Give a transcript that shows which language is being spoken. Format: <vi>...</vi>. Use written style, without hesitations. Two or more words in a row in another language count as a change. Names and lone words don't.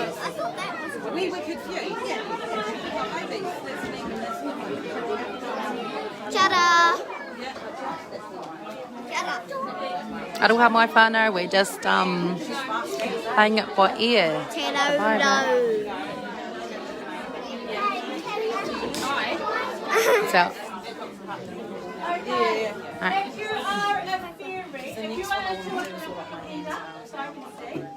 <en>We were confused. Yeah. Ta-da!</en> <mi>Aroha mai whānau,</mi> <en>we're just paying it by ear. So, Okay. If you are a fairy, If you want to do it either, so I can see.</en>